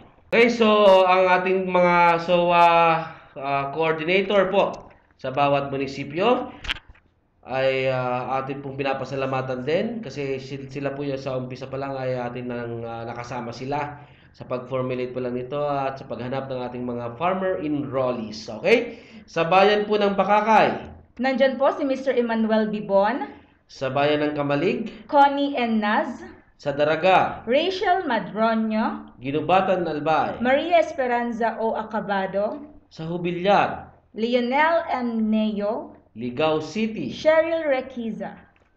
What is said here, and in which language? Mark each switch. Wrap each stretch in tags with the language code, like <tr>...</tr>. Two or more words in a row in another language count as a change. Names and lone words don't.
<tl>Okay, so ang ating mga SOA coordinator po sa bawat munisipyo ay atin pong pinapasalamatan din kasi sila po yung sa umpisa pa lang ay atin nang nakasama sila sa pag-formulate po lang nito at sa paghanap ng ating mga</tl> <en>farmer enrollees.</en> <tl>Okay? Sa bayan po ng Bakakay, nandyan po si Mr. Emmanuel Bibon, sa bayan ng Kamalig, Connie N. Naz, sa Daraga, Rachel Madronio, Ginubatan, Albay, Maria Esperanza O. Acabado, sa Jubilyar, Lionel M. Neo, Ligao City, Cheryl Requiza,</tl>